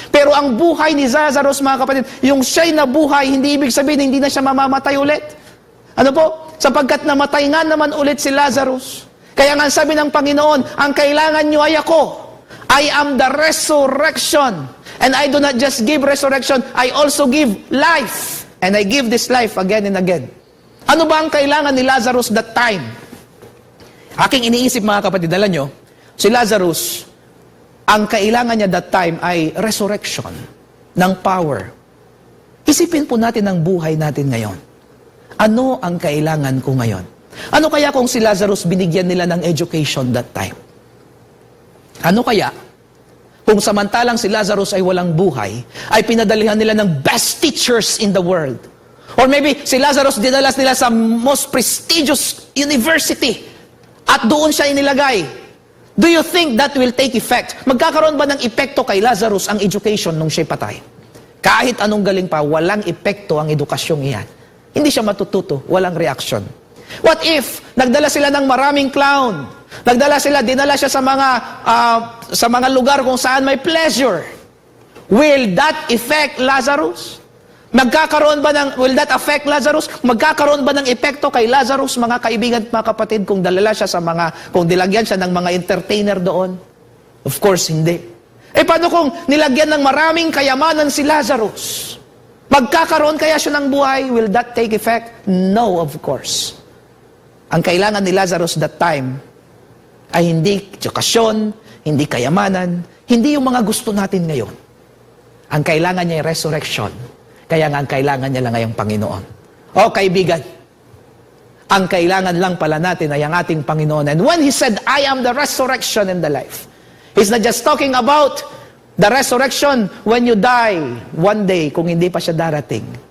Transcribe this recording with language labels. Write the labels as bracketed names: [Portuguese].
[Filipino] Pero ang buhay ni Lazarus, mga kapatid, yung siya'y nabuhay, hindi ibig sabihin, hindi na siya mamamatay ulit. Ano po? Sapagkat namatay nga naman ulit si Lazarus. Kaya nga sabi ng Panginoon, ang kailangan nyo ay ako. [English] I am the resurrection. And I do not just give resurrection, I also give life. And I give this life again and again. [Filipino] Ano ba ang kailangan ni Lazarus [English] that time? [Filipino] Aking iniisip, mga kapatid, alam nyo, si Lazarus, ang kailangan niya [English] that time [Filipino] ay resurrection ng power. Isipin po natin ang buhay natin ngayon. Ano ang kailangan ko ngayon? Ano kaya kung si Lazarus binigyan nila ng education [English] that time? [Filipino] Ano kaya kung samantalang si Lazarus ay walang buhay, ay pinadalihan nila ng [English] best teachers in the world? [Filipino] Or maybe si Lazarus dinalas nila sa [English] most prestigious university [Filipino] at doon siya inilagay. [English] Do you think that will take effect? [Filipino] Magkakaroon ba ng epekto kay Lazarus ang education nung siya'y patay? Kahit anong galing pa, walang epekto ang edukasyong iyan. Hindi siya matututo, walang reaction. [English] What if [Filipino] nagdala sila ng maraming clown? Dinala siya sa mga lugar kung saan may pleasure. [English] Will that affect Lazarus? Will that affect Lazarus? [Filipino] Magkakaroon ba ng epekto kay Lazarus, mga kaibigan at mga kapatid, kung kung dilagyan siya ng mga entertainer doon? [English] Of course, [Filipino] hindi. Paano kung nilagyan ng maraming kayamanan si Lazarus? Magkakaroon kaya siya ng buhay? [English] Will that take effect? No, of course. [Filipino] Ang kailangan ni Lazarus [English] that time [Filipino] ay hindi edukasyon, hindi kayamanan, hindi yung mga gusto natin ngayon. Ang kailangan niya ay resurrection. Kaya nga ang kailangan niya lang ay ang Panginoon. O kaibigan, ang kailangan lang pala natin ay ang ating Panginoon. [English] And when He said, I am the resurrection and the life, He's not just talking about the resurrection when you die one day, [Filipino] kung hindi pa siya darating.